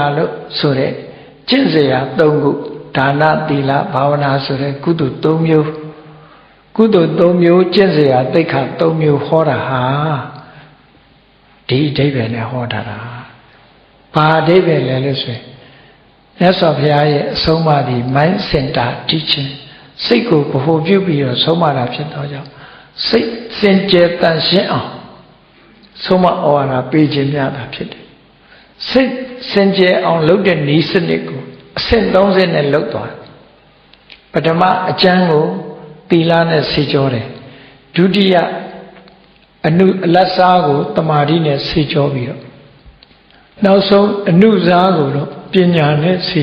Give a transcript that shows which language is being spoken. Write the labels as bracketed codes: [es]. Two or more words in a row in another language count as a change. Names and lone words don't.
[my] လို့ဆိုတဲ့ကျင့်စရာ၃ခုဒါနသီလဘာဝနာဆိုတဲ့ကုသိုလ်၃မျိုးကုသိုလ်၃မျိုးကျင့်စရာသိက္ခာ၃မျိုးဟောတာဟာဒီအဓိပ္ပာယ်နဲ့ဟောတာဘာအဓိပ္ပာယ်လဲလို့ဆိုရင်မြတ်စွာဘုရားရဲ့အဆုံးအမဒီ [en] mind center teaching [my] စိတ်ကိုဗဟိုပြုပြီးတော့ဆုံးမတာဖြစ်တော့ကြောင့်စိတ်စ င်ကြယ်တန်ရှင်းအောင်ဆုံးမဩဝါဒပေးခြင်းများတာဖြစ်တယ်စိတ်စင်ကြယ်အောင်လုပ်တဲ့နည်းစနစ်ကိုအဆင့်30နဲ့လုပ်သွားပထမအကျမ်းကိုသီလနဲ့ဆေးကြောတယ်ဒုတိယအလတ်စားကိုတမာတိနဲ့ဆေးကြောပြီးတော့နောက်ဆုံးအနုစားကိုတော့ပညာနဲ့ဆေး